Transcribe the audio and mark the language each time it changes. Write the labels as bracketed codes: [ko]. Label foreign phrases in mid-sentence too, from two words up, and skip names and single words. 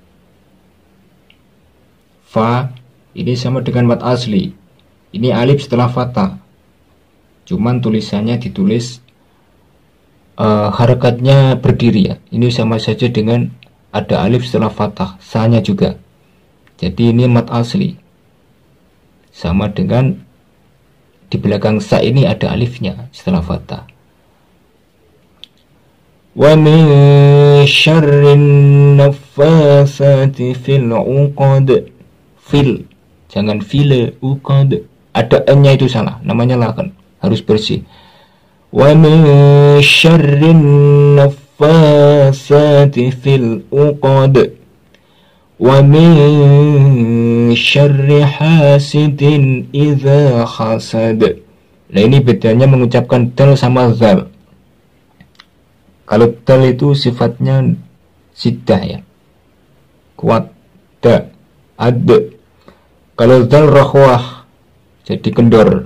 [id] Fa ini sama dengan mat asli, ini alif setelah fathah, cuman tulisannya ditulis harakatnya berdiri ya. Ini sama saja dengan ada alif setelah fathah, sanya juga. Jadi ini mat asli, sama dengan di belakang sa ini ada alifnya setelah fathah. [ar] ومن شر النفاثات في العقد في, [id] jangan file, uqad, ada n-nya itu salah, namanya lakan, harus bersih. [ar] ومن شر النفاثات في العقد ومن شر حاسد إذا حسد. [id] Nah, ini bedanya mengucapkan dal sama zal. Kalau dal itu sifatnya sidah ya, kuat, da, ad. Kalau zal rohwah, jadi kendor.